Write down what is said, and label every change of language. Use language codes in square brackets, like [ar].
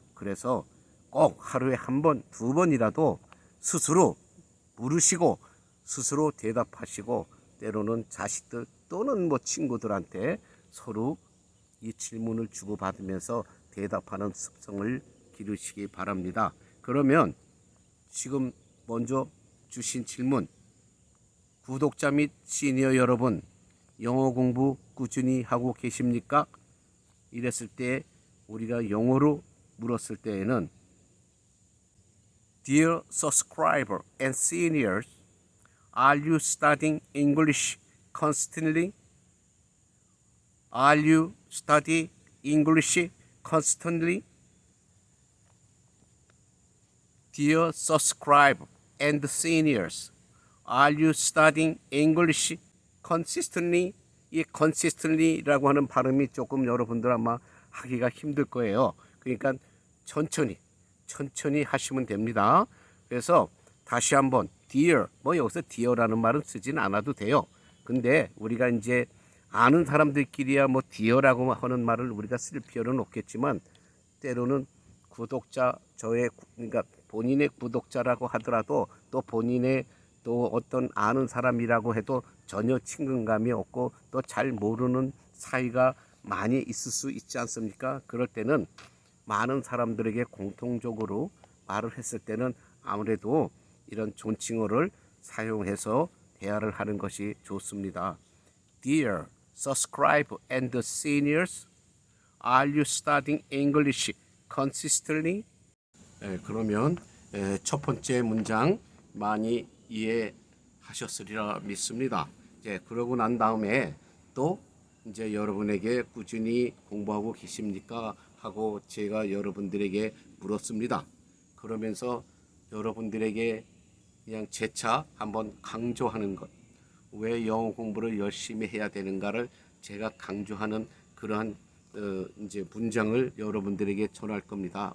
[ko] 그래서 꼭 하루에 한 번, 두 번이라도 스스로 물으시고 스스로 대답하시고, 때로는 자식들 또는 뭐 친구들한테 서로 이 질문을 주고받으면서 대답하는 습성을 기르시기 바랍니다. 그러면 지금 먼저 주신 질문, 구독자 및 시니어 여러분, 영어 공부 꾸준히 하고 계십니까? 이랬을 때 우리가 영어로 물었을 때에는 [en] Dear subscriber and seniors, are you studying English constantly? Are you studying English constantly? Dear subscriber and seniors, are you studying English consistently? [ko] 이 consistently라고 하는 발음이 조금 여러분들 아마 하기가 힘들 거예요. 그러니까 천천히 하시면 됩니다. 그래서 다시 한번 dear, 뭐 여기서 dear라는 말은 쓰진 않아도 돼요. 근데 우리가 이제 아는 사람들끼리야 뭐 dear라고 하는 말을 우리가 쓸 필요는 없겠지만 때로는 구독자, 그러니까 본인의 구독자라고 하더라도 또 본인의 또 어떤 아는 사람이라고 해도 전혀 친근감이 없고 또 잘 모르는 사이가 많이 있을 수 있지 않습니까? 그럴 때는 많은 사람들에게 공통적으로 말을 했을 때는 아무래도 이런 존칭어를 사용해서 대화를 하는 것이 좋습니다. [en] Dear subscriber and seniors, are you studying English consistently? [ko] 그러면 첫 번째 문장 많이 이해하셨으리라 믿습니다. 그러고 난 다음에 또 이제 여러분에게 꾸준히 공부하고 계십니까? 하고 제가 여러분들에게 물었습니다. 그러면서 여러분들에게 그냥 재차 한번 강조하는 것, 왜 영어 공부를 열심히 해야 되는가를 제가 강조하는 그러한 이제 문장을 여러분들에게 전할 겁니다.